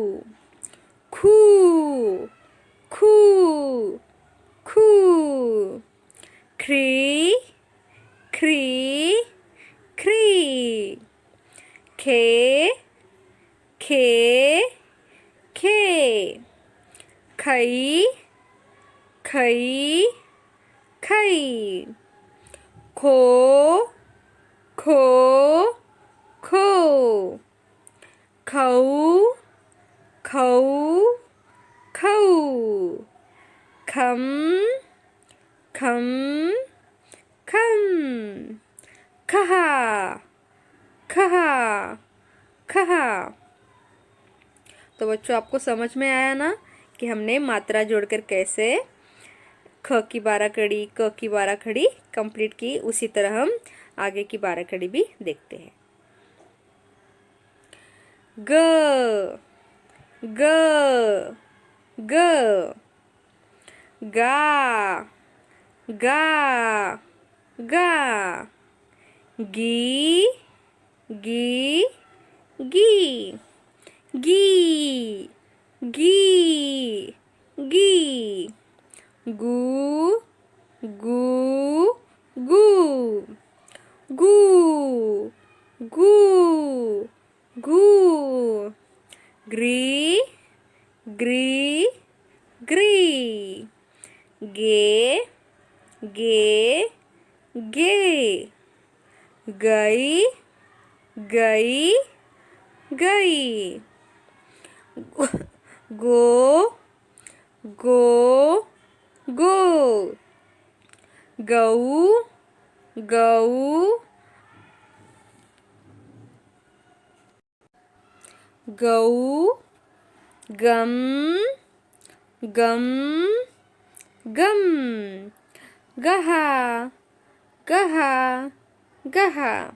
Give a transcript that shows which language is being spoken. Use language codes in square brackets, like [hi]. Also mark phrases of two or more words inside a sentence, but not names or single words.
[hi] खू, खू, खू, ख्री, ख्री, ख्री, खे, खे, खे, खई, खई, खई, खो, खो, खो, खऊ, खऊ, खऊ, खम, खम, खम, खहा, खहा, खहा। तो बच्चों, आपको समझ में आया ना कि हमने मात्रा जोड़कर कैसे ख की 12 कड़ी, क की 12 खड़ी कंप्लीट की। उसी तरह हम आगे की 12 खड़ी भी देखते हैं। ग, ग, ग, गा, गा, गा, गी, गी, गी, गी गी गी गू गू गू गू गू गू ग्री ग्री ग्री गे गे गे गई गई गई गो गो गो गऊ गऊ गऊ गम गम गम गहा गहा गहा